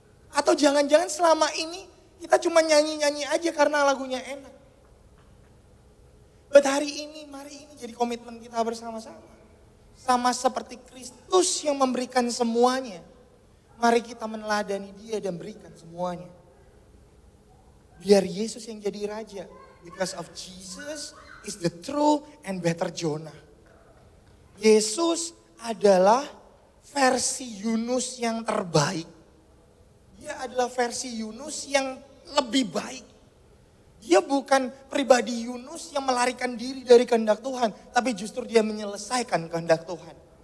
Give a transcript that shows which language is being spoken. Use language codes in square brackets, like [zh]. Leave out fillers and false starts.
[id] Atau jangan-jangan selama ini kita cuma nyanyi-nyanyi aja karena lagunya enak. But hari ini, mari ini jadi komitmen kita bersama-sama. Sama seperti Kristus yang memberikan semuanya. Mari kita meneladani dia dan berikan semuanya. Biar Yesus yang jadi raja. [en] Because of Jesus is the true and better Jonah. [id] Yesus adalah versi Yunus yang terbaik. Dia adalah versi Yunus yang lebih baik. Dia bukan pribadi Yunus yang melarikan diri dari kehendak Tuhan. Tapi justru dia menyelesaikan kehendak Tuhan.